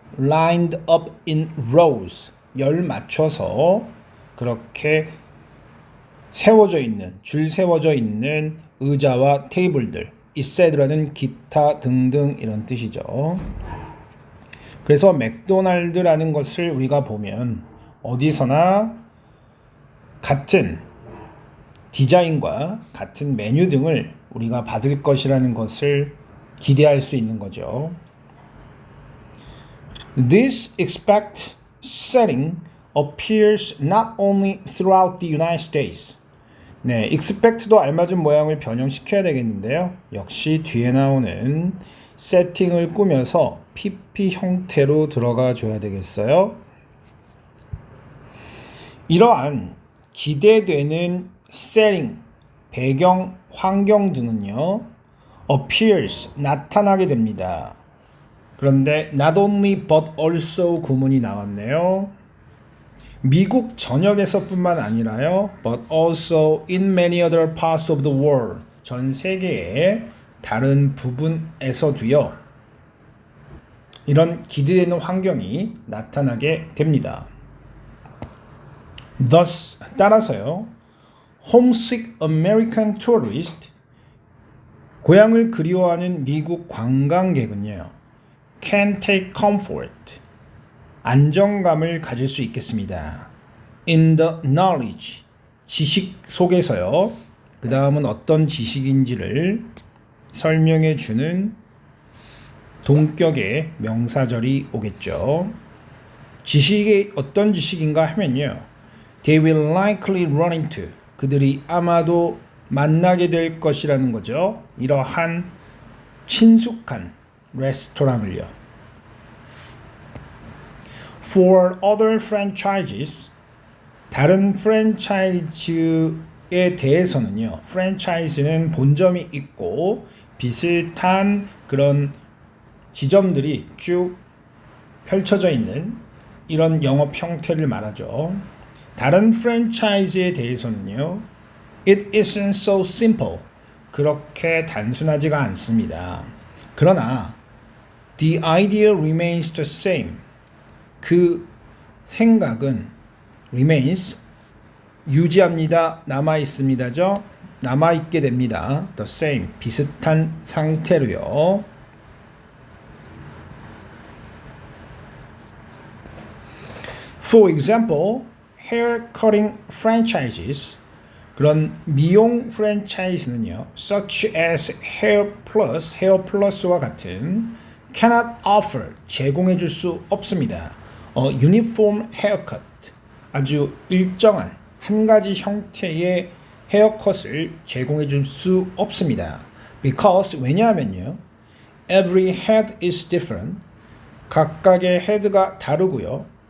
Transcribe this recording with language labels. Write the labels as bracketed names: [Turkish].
[English] lined up in rows, [Korean] 열 맞춰서 그렇게 세워져 있는, 줄 세워져 있는 의자와 테이블들, etc라는 기타 등등 이런 뜻이죠. 그래서 맥도날드라는 것을 우리가 보면 어디서나 같은 디자인과 같은 메뉴 등을 우리가 받을 것이라는 것을 기대할 수 있는 거죠. [English] This expect setting appears not only throughout the United States. [Korean] 네, expect도 알맞은 모양을 변형시켜야 되겠는데요. 역시 뒤에 나오는 세팅을 꾸며서 PP 형태로 들어가 줘야 되겠어요. 이러한 기대되는 setting, 배경, 환경 등은요, appears, 나타나게 됩니다. 그런데 not only but also 구문이 나왔네요. 미국 전역에서뿐만 아니라요, [English] but also in many other parts of the world, [Korean] 전 세계의 다른 부분에서도요, 이런 기대되는 환경이 나타나게 됩니다. Thus, 따라서요, [English] homesick American tourist, [Korean] 고향을 그리워하는 미국 관광객은요, [English] can take comfort, [Korean] 안정감을 가질 수 있겠습니다. [English] In the knowledge, [Korean] 지식 속에서요. 그 다음은 어떤 지식인지를 설명해 주는 동격의 명사절이 오겠죠. 지식이 어떤 지식인가 하면요. [English] They will likely run into, [Korean] 그들이 아마도 만나게 될 것이라는 거죠. 이러한 친숙한 레스토랑을요. [English] For other franchises, [Korean] 다른 프랜차이즈에 대해서는요. 프랜차이즈는 본점이 있고 비슷한 그런 지점들이 쭉 펼쳐져 있는 이런 영업 형태를 말하죠. 다른 프랜차이즈에 대해서는요. [English] It isn't so simple. [Korean] 그렇게 단순하지가 않습니다. 그러나 [English] the idea remains the same. [Korean] 그 생각은 remains, 유지합니다. 남아있습니다죠. 남아있게 됩니다. the same, 비슷한 상태로요. [English] For example, hair cutting franchises, [Korean] 그런 미용 프랜차이즈는요, [English] such as Hair Plus와 같은 cannot offer, [Korean] 제공해 줄 수 없습니다. uniform haircut, 아주 일정한 한 가지 형태의 헤어컷을 제공해 줄 수 없습니다. [English] Because, [Korean] 왜냐하면요, [English] every head is different, [Korean] 각각의 헤드가 다르고요.